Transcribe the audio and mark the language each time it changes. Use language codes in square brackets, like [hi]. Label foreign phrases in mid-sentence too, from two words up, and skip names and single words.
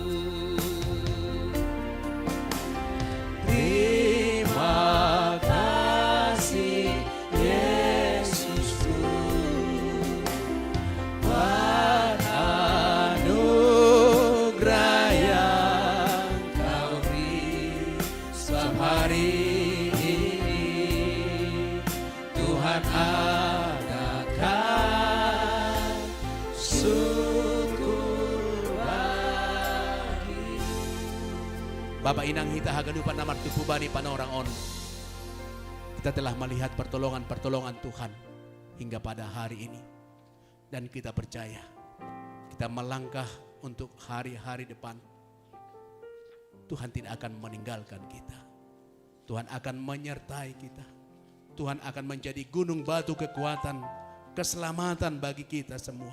[id] Terima kasih Yesusku buat anugerah yang Kau beri. Sebab hari ini Tuhan adakan syukur bagi. [bts] Bapak Inang hita haganupan namar tupubani panorang on. [id] Kita telah melihat pertolongan-pertolongan Tuhan hingga pada hari ini. Dan kita percaya, kita melangkah untuk hari-hari depan. Tuhan tidak akan meninggalkan kita. Tuhan akan menyertai kita. Tuhan akan menjadi gunung batu kekuatan, keselamatan bagi kita semua.